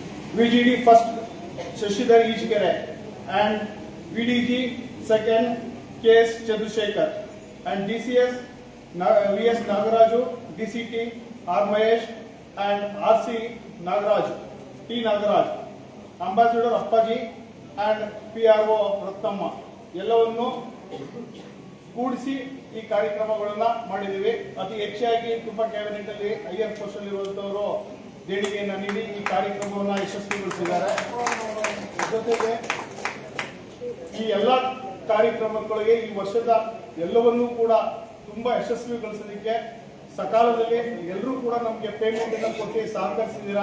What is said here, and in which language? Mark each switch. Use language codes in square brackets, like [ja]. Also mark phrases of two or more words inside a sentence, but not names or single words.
[en] VGD first Shashidhar Ishkere, and VDG second KS Chandrasekhar, and DCS VS Nagaraju, DCT R Mahesh, and RC Nagaraj T Nagaraj, Ambassador Appaji and PRO Ratnamma [kn] ಎಲ್ಲವನ್ನು ಕೂಡಿಸಿ ಈ ಕಾರ್ಯಕ್ರಮಗಳನ್ನ ಮಾಡಿದ್ದೀವಿ. ಅತಿ ಹೆಚ್ಚಾಗಿ ತುಪ್ಪ ಕ್ಯಾಬಿನೆಟ್ ಅಲ್ಲಿ [en] higher post [kn] ಅಲ್ಲಿ ಇರುವಂತವರು ದೇಣಿಗೆಯನ್ನು ನೀಡಿ ಈ ಕಾರ್ಯಕ್ರಮವನ್ನು ಯಶಸ್ವಿಗೊಳಿಸಿದ್ದಾರೆ. ಜೊತೆಗೆ ಈ ಎಲ್ಲ ಕಾರ್ಯಕ್ರಮಗಳಿಗೆ ಈ ವರ್ಷದ ಎಲ್ಲವನ್ನೂ ಕೂಡ ತುಂಬಾ ಯಶಸ್ವಿಗೊಳಿಸಲಿಕ್ಕೆ ಸಕಾಲದಲ್ಲಿ ಎಲ್ಲರೂ ಕೂಡ ನಮಗೆ ಪೇಮೆಂಟ್ ಅನ್ನು ಕೊಟ್ಟು ಸಹಕರಿಸಿದ್ದೀರಾ.